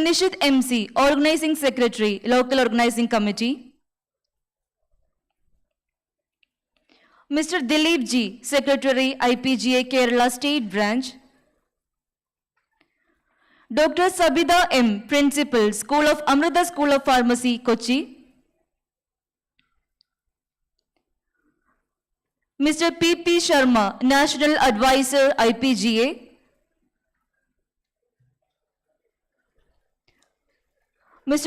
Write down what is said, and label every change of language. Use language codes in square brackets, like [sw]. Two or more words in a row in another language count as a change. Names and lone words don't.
[en] Nishit MC, Organizing Secretary, Local Organizing Committee. Mr. Dilip G, Secretary, IPGA Kerala State Branch. Dr. Sabida M, Principal, School of Amrita School of Pharmacy, Kochi. Mr. P.P. Sharma, National Advisor, IPGA. Mr.